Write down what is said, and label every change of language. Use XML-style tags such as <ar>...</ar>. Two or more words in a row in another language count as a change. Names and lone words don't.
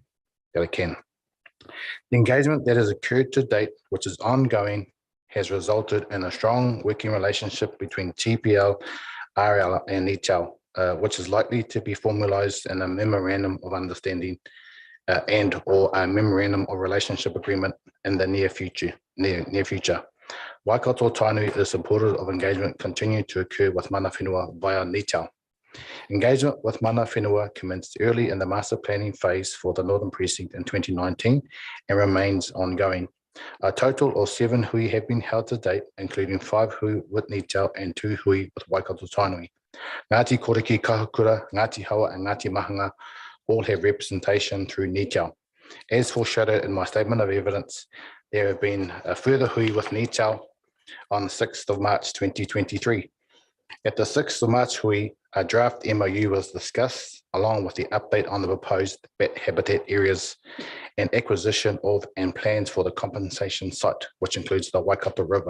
<en>The engagement that has occurred to date, which is ongoing, has resulted in a strong working relationship between TPL, RL and Nīchao, which is likely to be formalized in a memorandum of understanding and or a memorandum of relationship agreement in the near future. Waikato Tainui is supportive of engagement continuing to occur with</en> <mi>mana whenua</mi> <en>via Nīchao. Engagement with</en> <mi>mana whenua</mi> <en>commenced early in the master planning phase for the Northern Precinct in 2019 and remains ongoing. A total of 7 hui have been held to date, including 5 hui with Nītiao and 2 hui with Waikato Tainui. Ngāti Koriki, Kahukura, Ngāti Hawa and Ngāti Mahanga all have representation through Nītiao. As foreshadowed in my statement of evidence, there have been a further hui with Nītiao on the 6th of March 2023. At the 6th of March hui, a draft MOU was discussed along with the update on the proposed bat habitat areas and acquisition of and plans for the compensation site, which includes the Waikato River.</en>